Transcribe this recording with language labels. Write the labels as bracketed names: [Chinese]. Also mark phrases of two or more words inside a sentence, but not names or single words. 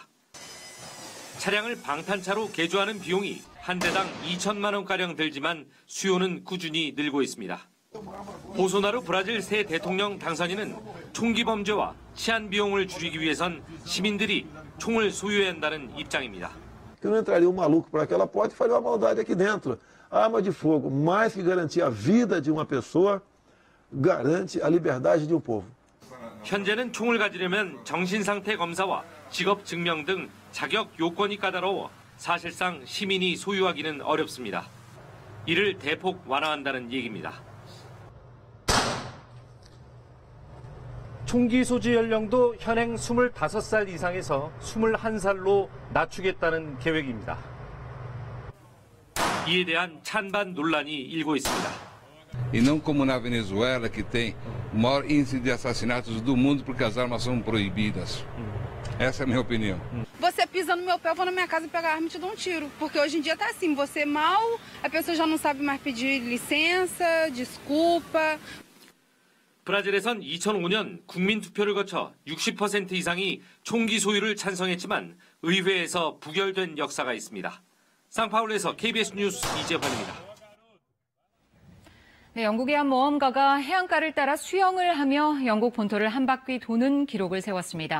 [Korean] 차량을 방탄차로 개조하는 비용이 한 대당 2천만 원가량 들지만 수요는 꾸준히 늘고 있습니다. 보소나루 브라질 새 대통령 당선인은 총기 범죄와 치안 비용을 줄이기 위해선 시민들이 총을 소유해야 한다는 입장입니다. [Portuguese] Que não entraria maluco para aquela porta e faria uma maldade aqui dentro. A arma de fogo, mais que garantir a vida de uma pessoa, garante a liberdade de um povo. [Korean] 현재는 총을 가지려면 정신상태 검사와 직업 증명 등 자격 요건이 까다로워 사실상 시민이 소유하기는 어렵습니다. 이를 대폭 완화한다는 얘기입니다. 총기 소지 연령도 현행 25살 이상에서 21살로 낮추겠다는 계획입니다. 이에 대한 찬반 논란이 일고 있습니다. [Portuguese] E não como na Venezuela, que tem o maior índice de assassinatos do mundo porque as armas são proibidas. Essa é a minha opinião. Você pisa no meu pé, eu vou na minha casa pegar a arma e te dou um tiro. Porque hoje em dia tá assim, você mal, a pessoa já não sabe mais pedir licença, desculpa. [Korean] 브라질에선 2005년 국민투표를 거쳐 60% 이상이 총기 소유를 찬성했지만 의회에서 부결된 역사가 있습니다. 상파울루에서 KBS 뉴스 이재환입니다. 네, 영국의 한 모험가가 해안가를 따라 수영을 하며 영국 본토를 한 바퀴 도는 기록을 세웠습니다.